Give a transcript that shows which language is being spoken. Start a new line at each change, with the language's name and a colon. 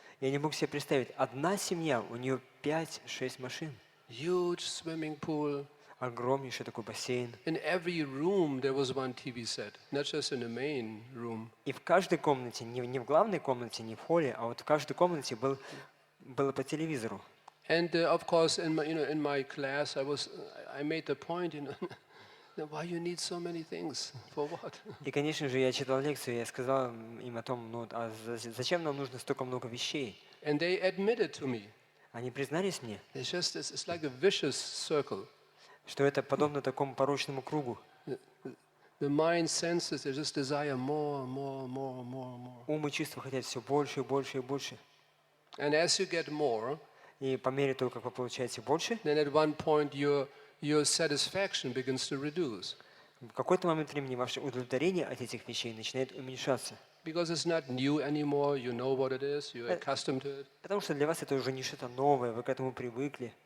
Russian: Я не мог себе представить, одна семья, у нее 5-6 машин.
English: Huge swimming pool.
Russian: огромнейший такой бассейн.
English: In every room there was one TV set, not just in the main room.
Russian: И в каждой комнате, не в главной комнате, не в холле, а вот в каждой комнате было по телевизору.
English: And of course, in my class, I made the point, why you need so many things? For what?
Russian: И, конечно же, я читал лекцию, я сказал им о том, зачем нам нужно столько много вещей.
English: And they admitted to me.
Russian: Они признались мне,
English: It's like a vicious circle.
Russian: что это подобно такому порочному кругу.
English: The mind senses, they just desire more.
Russian: Ум и чувства хотят все больше и больше и больше.
English: And as you get more,
Russian: И по мере того, как вы получаете больше,
English: then at one point your satisfaction begins to reduce.
Russian: в какой-то момент времени ваше удовлетворение от этих вещей начинает уменьшаться.
English: Because it's not new anymore, you know what it is, you're accustomed to it.
Russian: Потому что для вас это уже не что-то новое, вы к этому привыкли.